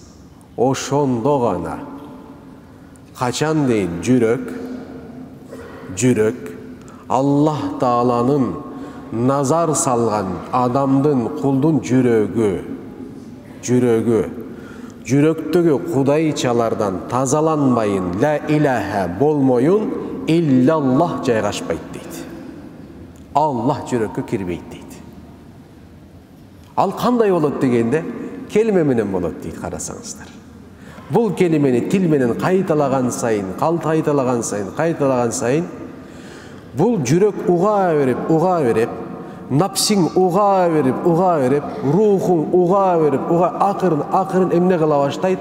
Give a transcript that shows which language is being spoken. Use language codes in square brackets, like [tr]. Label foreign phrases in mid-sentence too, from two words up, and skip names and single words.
[ky] Ошондо гана. Качан дейин жүрөк Аллах Тааланын назар салган адамдын, кулдун жүрөктөгү кудайчалардан тазаланбайын, [ar] لا إله [ky] болмоюн, иллаллах жайгашпайт дейт. Аллах жүрөккө кирбейт дейт. Ал кандай болот дегенде, келиме менен болот дейт, карасаңыздар. Бул келимени тил менен кайталаган сайын, кайталаган сайын, бул жүрөк уга берип, напсиң уга берип, рухуң уга берип, акырын эмне кыла баштайт?